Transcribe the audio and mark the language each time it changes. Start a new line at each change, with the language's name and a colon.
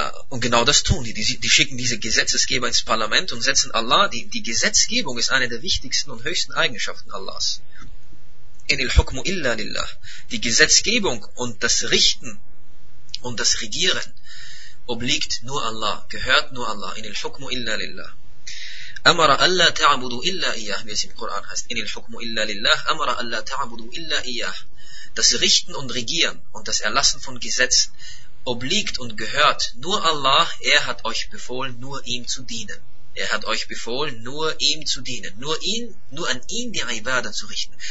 German: Und genau das tun die. Die schicken diese Gesetzesgeber ins Parlament und setzen Allah, die Gesetzgebung ist eine der wichtigsten und höchsten Eigenschaften Allahs.
Arabic: إِنِ الْحُكْمُ إِلَّا لِلَّهِ,
German: die Gesetzgebung und das Richten und das Regieren obliegt nur Allah, gehört nur Allah.
Arabic: إِنِ الْحُكْمُ إِلَّا لِلَّهِ أَمَرَ أَلَّا تَعْبُدُوا إِلَّا إِيَّهِ,
German: wie es im Koran heißt.
Arabic: إِنِ الْحُكْمُ إِلَّا لِلَّهِ أَمَرَ أَلَّا تَعْبُدُوا إِلَّا إِيَّهِ,
German: das Richten und Regieren und das Erlassen von Gesetzen obliegt und gehört nur Allah, er hat euch befohlen, nur ihm zu dienen. Er hat euch befohlen, nur ihm zu dienen. Nur ihn, nur an ihn die Ibadah zu richten.